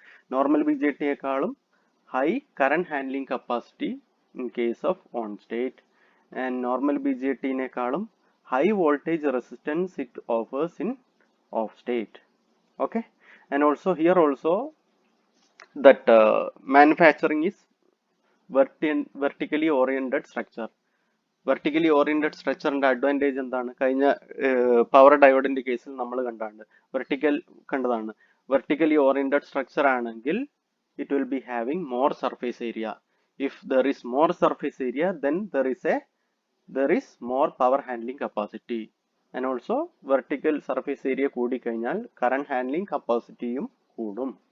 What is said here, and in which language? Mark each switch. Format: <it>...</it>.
<en>Normal BJT ekkalum high current handling capacity in case of on state, and normal BJT nekkalum high voltage resistance it offers in off state. Okay, and also here also that manufacturing is vertically oriented structure.</en> <ml>Vertically oriented സ്ട്രക്ചറിന്റെ advantage എന്താണ്? കഴിഞ്ഞ power ഡയോഡിന്റെ കേസിൽ നമ്മൾ കണ്ടാണ്, കണ്ടതാണ്.</ml> <en>Vertically oriented structure ആണെങ്കിൽ it will be having more surface area. If there is more surface area, then there is more power handling capacity, and also vertical surface area</en> <ml>കൂടി കഴിഞ്ഞാൽ</ml> <en>current handling capacity യും കൂടും.</en>